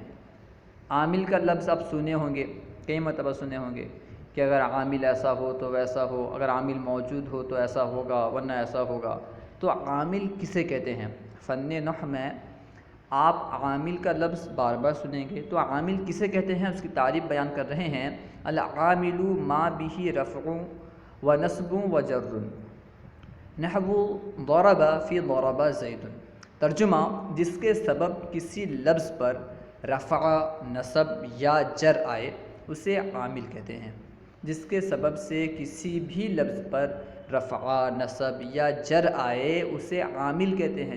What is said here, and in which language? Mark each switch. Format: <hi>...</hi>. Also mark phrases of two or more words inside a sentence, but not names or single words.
<ur>عامل کا لفظ آپ سنے ہوں گے، کئی مرتبہ سنے ہوں گے کہ اگر عامل ایسا ہو تو ویسا ہو، اگر عامل موجود ہو تو ایسا ہوگا ورنہ ایسا ہوگا۔ تو عامل کسے کہتے ہیں؟ فن نحو میں آپ عامل کا لفظ بار بار سنیں گے، تو عامل کسے کہتے ہیں اس کی تعریف بیان کر رہے ہیں۔</ur> <ar>العامل ما به رفع و نصب و جر نحو ضرب فی ضرب زید۔</ar> <ur>ترجمہ: جس کے سبب کسی لفظ پر رفع، نصب یا جر آئے اسے عامل کہتے ہیں۔ جس کے سبب سے کسی بھی لفظ پر رفع، نصب یا جر آئے اسے عامل کہتے ہیں۔</ur>